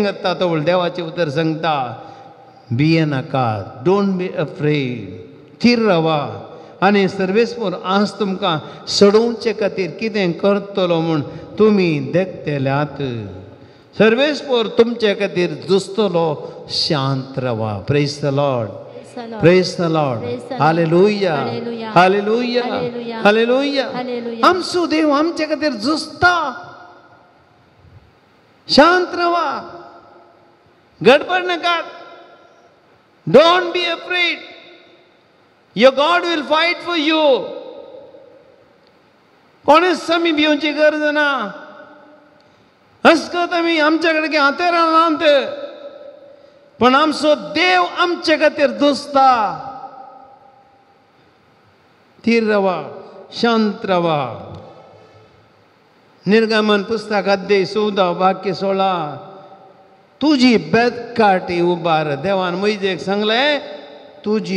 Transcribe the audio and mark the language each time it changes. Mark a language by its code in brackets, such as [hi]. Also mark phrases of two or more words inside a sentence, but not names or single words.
[kok] करता तो देवाचें उतर सांगता भियेनाकात [en] don't be afraid [kok] थीर रावा आनी सर्वेस्पर आज तुमकां सोडोवचे खातीर कितें करतलो म्हूण तुमी देखतेल्यात सर्वेस्पर तुमचे खातीर झुजतलो शांत रावा [en] praise the Lord praise the Lord [kok] हालेलुया हालेलुया हालेलुया आमचो देव आमचे खातीर झुजता शांत रावा गडबड नाकात [en] don't be afraid Your God will fight for you. [kok] कोणेच समी भिवची गरज ना हसकत आमी आमचे कडेन हातेरां नात पण आमचो देव आमचे खातीर झुजता थीर रावा शांत रावा निर्गमन पुस्तक अध्याय 14 वाक्य 16 तुजी बेदकाठी उबार देवान मोइजेक सांगलें तुजी